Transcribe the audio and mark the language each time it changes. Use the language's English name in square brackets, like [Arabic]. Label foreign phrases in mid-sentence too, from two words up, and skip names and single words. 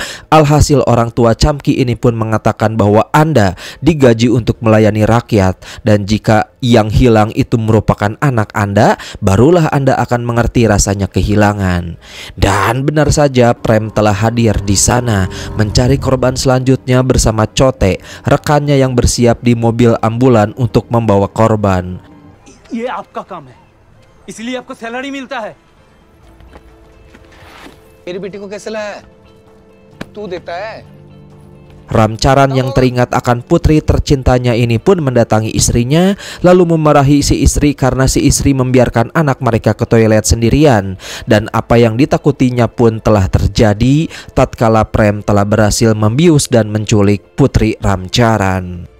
[Indonesian] Alhasil orang tua Chamki ini pun mengatakan bahwa Anda digaji untuk melayani rakyat, dan jika yang hilang itu merupakan anak Anda, barulah Anda akan mengerti rasanya kehilangan. Dan benar saja, Prem telah hadir di sana mencari korban selanjutnya bersama Chote, rekannya yang bersiap di mobil ambulan untuk membawa korban. [Hindi] ये आपका काम है, इसलिए आपको सैलरी मिलता है. मेरी बेटी को कैसे लाया? तू देता है? [Indonesian] Ramcharan yang teringat akan putri tercintanya ini pun mendatangi istrinya, lalu memarahi si istri karena si istri membiarkan anak mereka ke toilet sendirian. Dan apa yang ditakutinya pun telah terjadi tatkala Prem telah berhasil membius dan menculik putri Ramcharan.